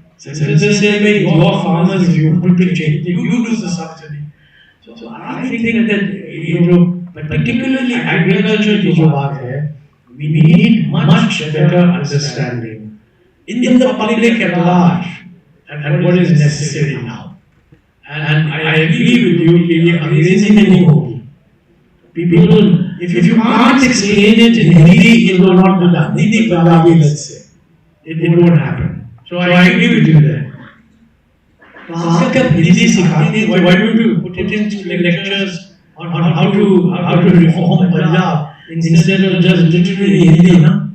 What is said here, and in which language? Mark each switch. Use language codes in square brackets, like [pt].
[en] Center say, "Hey, your farmers, if you want to change, you do the subsidy." So I think that particularly agriculture [hi] की जो बात है, [en] we need much better understanding in the public at large and what is necessary now. And I agree with you [hi] कि ये अंग्रेजी में नहीं होगी. [en] People, if you can't explain it in Hindi, it will not be done. Hindi, Punjabi, let's say, it won't happen. So I agree with you there. So [hi] आप जब हिंदी सिखाते हैं, [en] why don't you put it into lectures on how to reform Punjab instead of just literally Hindi, [hi] ना?